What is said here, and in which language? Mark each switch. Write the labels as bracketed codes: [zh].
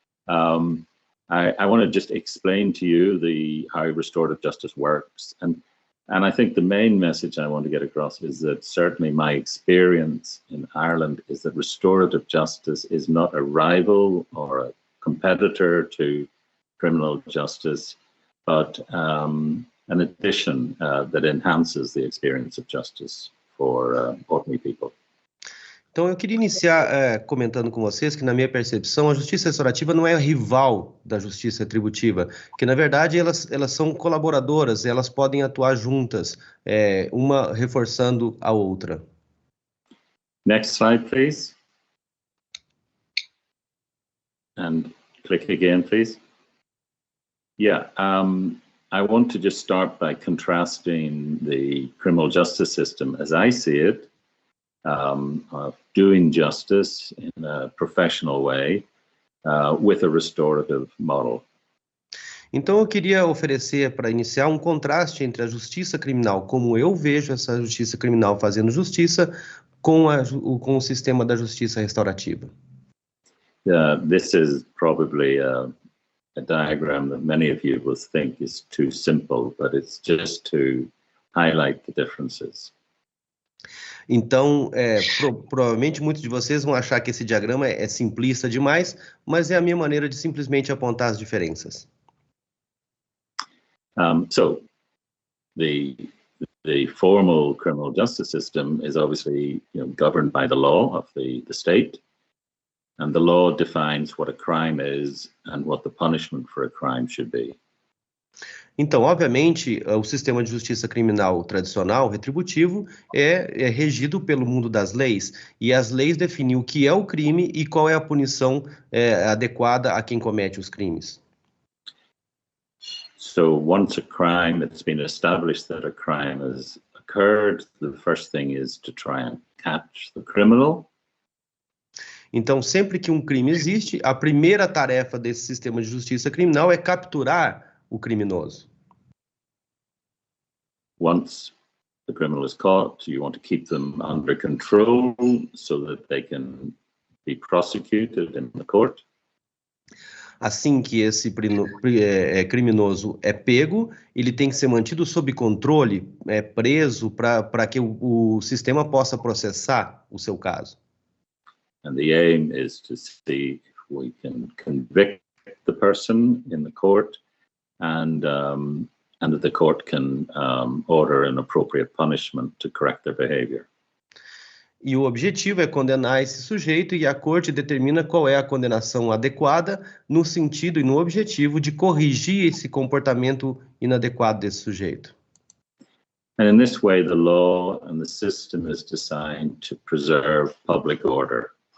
[en] I want to just explain to you how restorative justice works, and I think the main message I want to get across is that certainly my experience in Ireland is that restorative justice is not a rival or a competitor to criminal justice, but an addition that enhances the experience of justice for ordinary people. [pt] Então, eu queria iniciar comentando com vocês que, na minha percepção, a justiça restaurativa não é rival da justiça retributiva, que, na verdade, elas são colaboradoras, elas podem atuar juntas, uma reforçando a outra. [en] Next slide, please. And click again, please. Yeah. I want to just start by contrasting the criminal justice system as I see it, of doing justice in a professional way, with a restorative model. [pt] Então, eu queria oferecer, para iniciar, um contraste entre a justiça criminal, como eu vejo essa justiça criminal fazendo justiça, com o sistema da justiça restaurativa. [en] This is probably a diagram that many of you will think is too simple, but it's just to highlight the differences. [pt] Então, provavelmente muitos de vocês vão achar que esse diagrama é simplista demais, mas é a minha maneira de simplesmente apontar as diferenças. [en] So, the formal criminal justice system is obviously, governed by the law of the state, and the law defines what a crime is and what the punishment for a crime should be. [pt] Então, obviamente, o sistema de justiça criminal tradicional, retributivo, é regido pelo mundo das leis, e as leis definem o que é o crime e qual é a punição adequada a quem comete os crimes. [en] So once it's been established that a crime has occurred, the first thing is to try and catch the criminal. [pt] Então, sempre que um crime existe, a primeira tarefa desse sistema de justiça criminal é capturar o criminoso. [en] Once the criminal is caught, you want to keep them under control so that they can be prosecuted in the court. [pt] Assim que esse criminoso é pego, ele tem que ser mantido sob controle, preso, para que o sistema possa processar o seu caso. [en] And the aim is to see if we can convict the person in the court, and that the court can order an appropriate punishment to correct their behavior. [pt] E o objetivo é condenar esse sujeito, e a corte determina qual é a condenação adequada no sentido e no objetivo de corrigir esse comportamento inadequado desse sujeito. [en] And in this way, the law and the system is designed to preserve public order.